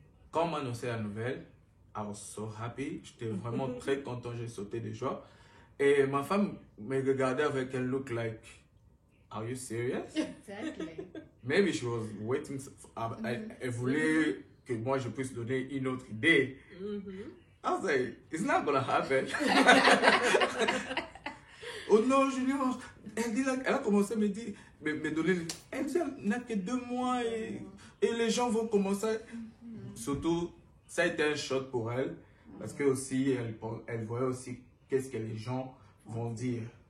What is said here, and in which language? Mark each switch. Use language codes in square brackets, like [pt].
[fr] Quand on m'a annoncé la nouvelle, [en] I was so happy. [fr] J'étais vraiment très content, j'ai sauté de joie. Et ma femme me regardait avec un [en] look like, are you serious? Exactly. Maybe she was waiting. [fr] Elle voulait que moi je puisse donner une autre idée. [en] I was like, it's not gonna happen. [fr] Oh non, Junior. Elle a commencé à me dire, me donner. Elle n'a que 2 mois et les gens vont commencer. Surtout, ça a été un choc pour elle. Parce que aussi, elle voyait aussi qu'est-ce que les gens vont dire.